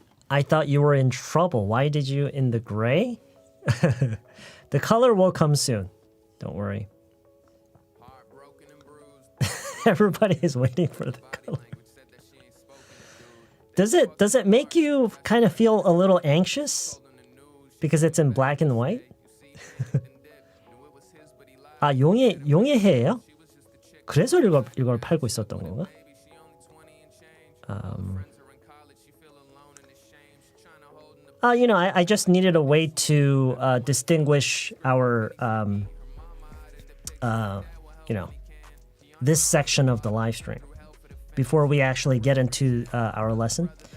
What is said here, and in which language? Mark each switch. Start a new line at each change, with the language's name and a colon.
English: I thought you were in trouble. Why did you in the gray? The color will come soon. Don't worry. Everybody is waiting for the color. Does it make you kind of feel a little anxious? Because it's in black and white?
Korean: 아, 용의 해예요? 그래서 이걸 팔고 있었던 건가?
English: You know, I just needed a way to distinguish our, you know, this section of the live stream before we actually get into our lesson.